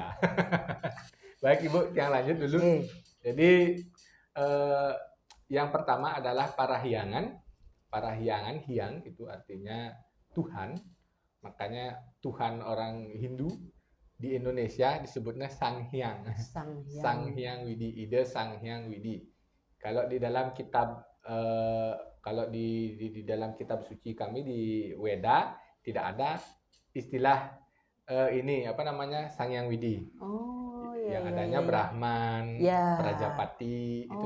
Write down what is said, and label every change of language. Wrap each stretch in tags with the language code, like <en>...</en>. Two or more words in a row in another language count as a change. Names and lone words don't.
<id>Baik Ibu, yang lanjut dulu. Jadi yang pertama adalah parahyangan. Parahyangan, hyang itu artinya Tuhan. Makanya Tuhan orang Hindu di Indonesia disebutnya Sang Hyang. Sang Sang Hyang. Hyang Widi, Ida Sang Hyang Widi. Kalau di dalam kitab kalau di dalam kitab suci kami di Weda tidak ada istilah ini apa namanya Sang Hyang Widi. Oh, Yang ya, adanya ya, ya. Brahman, Ya. Prajapati, itu</id>